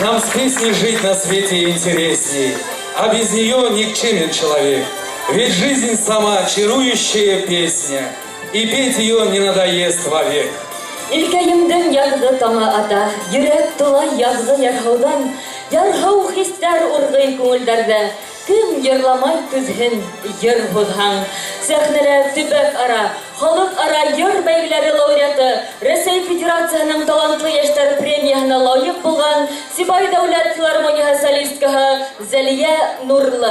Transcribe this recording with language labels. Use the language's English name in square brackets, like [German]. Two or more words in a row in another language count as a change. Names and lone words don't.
[Russian] песней жить на свете интересней, а без нее никчемен человек. Ведь жизнь сама чарующая песня, и петь ее не надоест вовек. [Bashkir] Илкәйемдең ягды таңы ата, йөрәк тула язгы ярһаудан, ярһау хисләр ургый күңелдәрдә. Кем йырламай түзһен, йыр һуҙһаң. Сәхнәлә төбәк ара, халык ара йыр бәйгеләре лауреаты, Рәсәй Федерацияның талантлы яшьтәр премияһына лайыҡ булған Сибай дәүләт филармонияһы солисткаһы Зәлиә Нурлы.